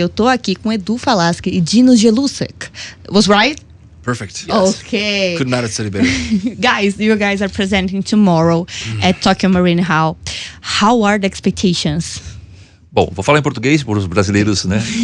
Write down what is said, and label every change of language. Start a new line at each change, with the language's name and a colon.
Portuguese: Eu tô aqui com Edu Falaschi e Dino Jelusic.
English: Was right? Perfect. Yes. Okay. Could not have said it better. Guys, you guys are presenting tomorrow at Tokyo Marine Hall. How are the expectations?
Portuguese: Bom, vou falar em português para os brasileiros, né?